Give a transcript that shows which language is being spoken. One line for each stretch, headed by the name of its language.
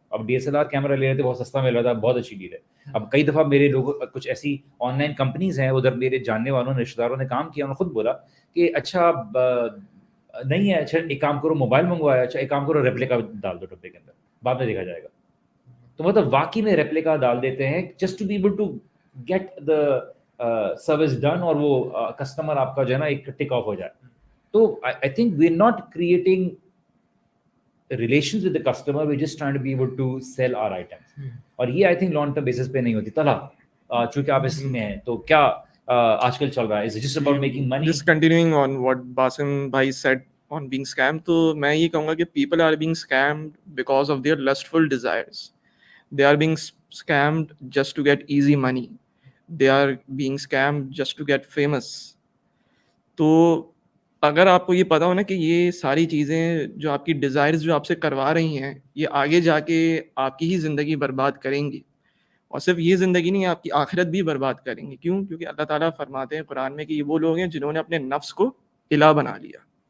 Urdu: اب DSLR camera لے رہے تھے, بہت سستا مل رہا تھا, بہت اچھی ڈیل ہے. اب کئی دفعہ میرے لوگ کچھ ایسی آن لائن کمپنیز ہیں, ادھر میرے جاننے والوں نے, رشتہ داروں نے کام کیا, انہوں نے خود بولا کہ اچھا نہیں ہے, اچھا ایک کام کرو موبائل منگوایا, اچھا ایک کام کرو ریپلیکا ڈال دو ڈبے کے اندر, بعد میں دیکھا جائے گا. تو مطلب واقعی میں ریپلیکا ڈال دیتے ہیں
English: just to be able to get the service done,
Urdu: اور وہ کسٹمر آپ کا جو ہے نا ایک ٹک آف ہو جائے. تو
English: I think we are not creating relations with the customer, we're just trying to be able to sell our items.
Urdu: اور یہ
English: I think
Urdu: long term basis پہ نہیں ہوتی. طلحہ چونکہ آپ اس میں ہیں تو کیا آج کل چل رہا ہے,
English: is it just about making money? Just continuing on what Basim bhai said on being scammed,
Urdu: تو میں یہ کہوں گا کہ
English: people are being scammed because of their lustful desires. They are being scammed just to get easy money. They are being scammed just to get famous.
Urdu: تو اگر آپ کو یہ پتا ہو نا کہ یہ ساری چیزیں جو آپ کی ڈیزائرز جو آپ سے کروا رہی ہیں یہ آگے جا کے آپ کی ہی زندگی برباد کریں گی, اور صرف یہ زندگی نہیں آپ کی آخرت بھی برباد کریں گی. کیوں؟ کیونکہ اللہ تعالیٰ فرماتے ہیں قرآن میں کہ یہ وہ لوگ ہیں جنہوں نے اپنے نفس کو الہ بنا لیا.